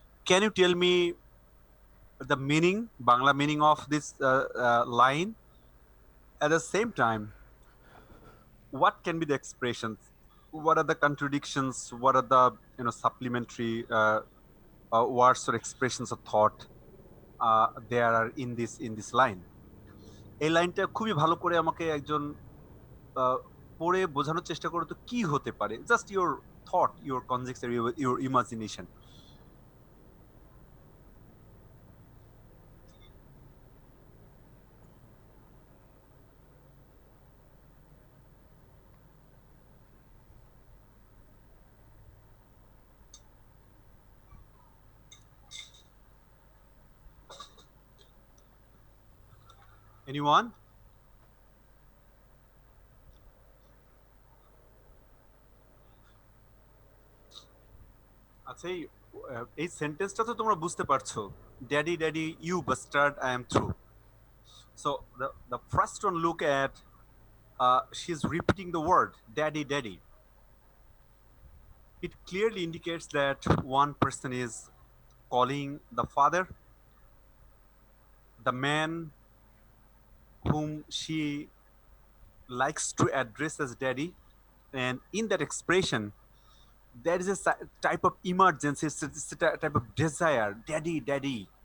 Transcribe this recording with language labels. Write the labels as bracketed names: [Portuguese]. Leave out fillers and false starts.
[English] Can you tell me the meaning, Bangla meaning of this line? At the same time, what can be the expressions? What are the contradictions? What are the supplementary words or expressions of thought there are in this line? [Bangla] এই লাইনটা খুবই ভালো করে আমাকে একজন পড়ে বোঝানোর চেষ্টা করো তো কি হতে পারে, [English] Just your thought, your conjecture, your imagination. Anyone? [Bangla] আচ্ছা এই সেন্টেন্সটা তো তোমরা বুঝতে পারছো, [English] Daddy daddy you bastard I am through. So the first one, look at she's repeating the word daddy daddy. It clearly indicates that one person is calling the father, the man whom she likes to address as daddy, and in that expression there is a type of emergency, it's a type of desire, daddy daddy.